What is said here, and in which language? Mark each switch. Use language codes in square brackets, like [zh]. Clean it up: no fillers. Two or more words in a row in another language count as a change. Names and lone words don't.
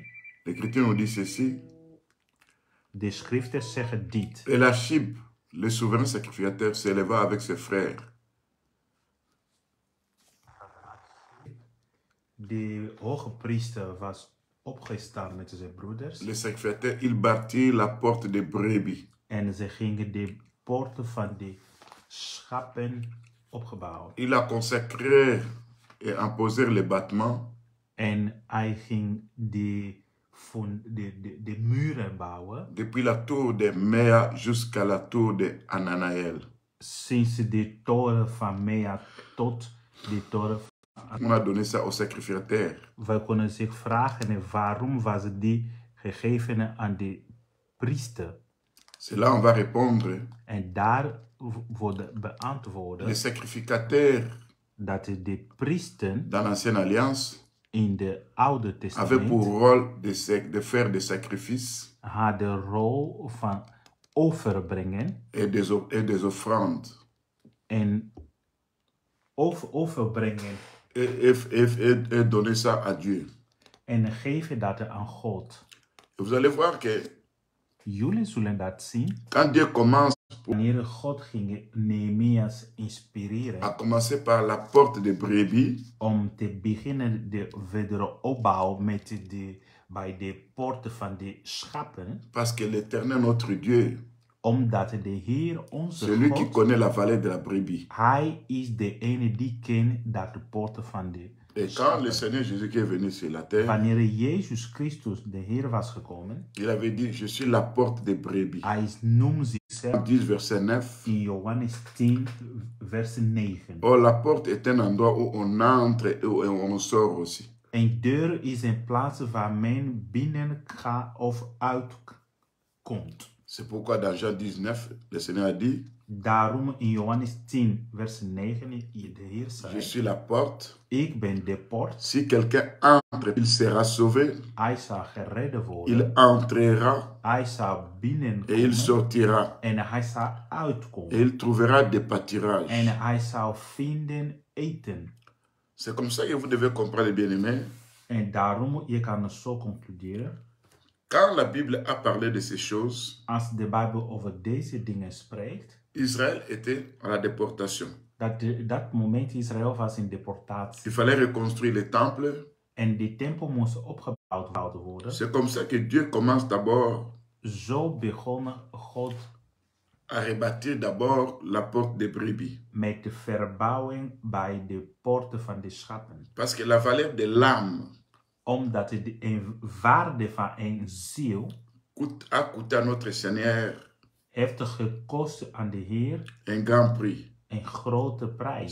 [fr] L'Écriture nous dit ceci. [nl] De schriften zeggen dit. [fr] Elachib, le souverain sacrificateur, s'éleva avec ses frères. [nl] De hoge priester was opgestaan met zijn broeders. [fr] Le sacrificateur, il bâtit la porte de brebis. [nl] En ze gingen de poorten van de schapen opgebouwd. [fr] Il a consacré et imposé les bâtiments [nl] En hij ging de muren bouwen. [fr] depuis la tour de Mea jusqu'à la tour de Ananaël. [nl] Sinds de toren van Mea tot de toren van... [fr] On a donné ça au sacrificateur. [nl] Wij kunnen zich vragen waarom was die gegeven aan de priester. [fr] C'est là on va répondre. [nl] En daar wordt [fr] Le [nl] beantwoord [fr] sacrificateur [nl] dat de priester [fr] dans l'ancienne alliance [nl] in de Oude [fr] avait pour [nl] Testament [fr] rôle de faire des sacrifices [nl] had de rol van overbrengen [fr] et des offrandes. [nl] en overbrengen [fr] Et donner ça à Dieu. [nl] en geven dat aan God. [fr] Et vous allez voir que [nl] Jullie zullen dat zien. [fr] quand Dieu commence, [nl] Wanneer God ging Nehemias inspireren [fr] à commencer par la porte de brebis, [nl] om te beginnen de wederopbouw bij de poorten van de schapen, [fr] parce que l'Éternel, notre Dieu, [nl] omdat de Heer onze [fr] celui qui [nl] God, [fr] connaît la vallée de la brebis. [nl] hij is de ene die kent dat de poorten van de [fr] Et quand le Seigneur Jésus qui est venu sur la terre, [nl] Wanneer Jezus Christus de Heer was gekomen, [fr] il avait dit, je suis la porte des brebis. [nl] hij noemde zichzelf [fr] 10 verset 9. [nl] in Johannes 10 vers 9. [fr] Or, la porte est un endroit où on entre et où on sort aussi. [nl] Een deur is een plaats waar men binnen gaat of uitkomt. [fr] C'est pourquoi dans Jean 19, le Seigneur a dit, [nl] Daarom in Johannes 10, vers 9, de Heer [fr] Je [nl] zei, [fr] suis la porte. [nl] ik ben de poort. [fr] Si quelqu'un entre, il sera sauvé. [nl] Hij zal geredden [fr] Il [nl] worden. [fr] entrera [nl] Hij zal [fr] et il [nl] binnenkomen. [fr] sortira. [nl] En hij zal [fr] Et [nl] uitkomen. [fr] il trouvera des pâturages. [nl] En hij zal vinden eten. [fr] C'est comme ça que vous devez comprendre, bien-aimés. [nl] En daarom, je kan het zo concluderen. [fr] Quand la Bible a parlé de ces choses, [nl] Als de Bijbel over deze dingen spreekt, [fr] Israël était à la déportation. [nl] dat moment Israël was in deportatie. [fr] Il fallait reconstruire les temples. [nl] En die tempel moest opgebouwd worden. [fr] C'est comme ça que Dieu commence d'abord [nl] Zo begon God [fr] à rebâtir d'abord la porte des brebis. [nl] met de verbouwing bij de poorten van de schapen. [fr] Parce que la valeur de l'âme [nl] Omdat de waarde van een ziel [fr] a coûté à notre Seigneur [nl] heeft gekost aan de Heer [fr] un grand prix. [nl] een grote prijs.